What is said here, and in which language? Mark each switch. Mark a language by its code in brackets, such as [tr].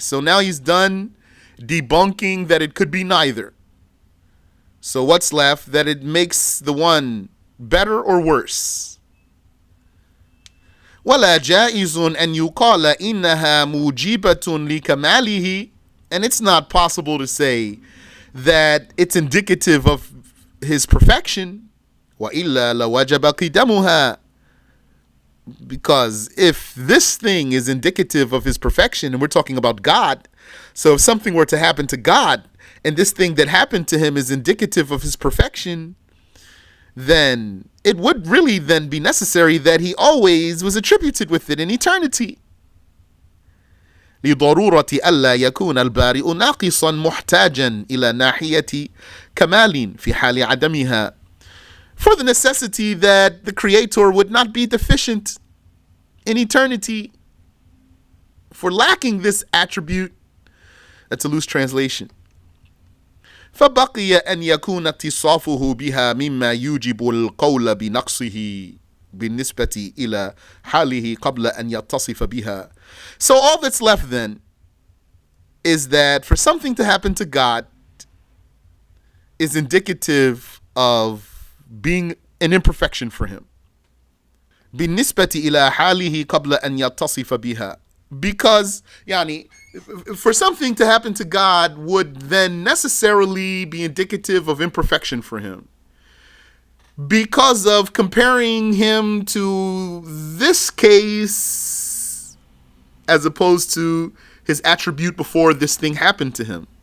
[en] So now he's done debunking that it could be neither. So what's left? That it makes the one better or worse. [ar] ولا جائز أن يقال إنها موجبة لكماله. [en] And it's not possible to say that it's indicative of his perfection. [ar] وإلا لوجب قدمها. [en] Because if this thing is indicative of his perfection, and we're talking about God, so if something were to happen to God, and this thing that happened to him is indicative of his perfection, then it would really then be necessary that he always was attributed with it in eternity. [ar] لضرورة ألا يكون البارئ ناقصا محتاجا إلى ناحية كمال في حال عدمها. [en] For the necessity that the Creator would not be deficient in eternity for lacking this attribute. That's a loose translation. [ar] فبقي أن يكون اتصافه بها مما يوجب القول بنقصه بالنسبة إلى حاله قبل أن يتصف بها. [en] So all that's left then is that for something to happen to God is indicative of being an imperfection for him. [ar] بالنسبة إلى حاله قبل أن يتصف بها. [en] Because, yani, for something to happen to God would then necessarily be indicative of imperfection for him, because of comparing him to this case as opposed to his attribute before this thing happened to him.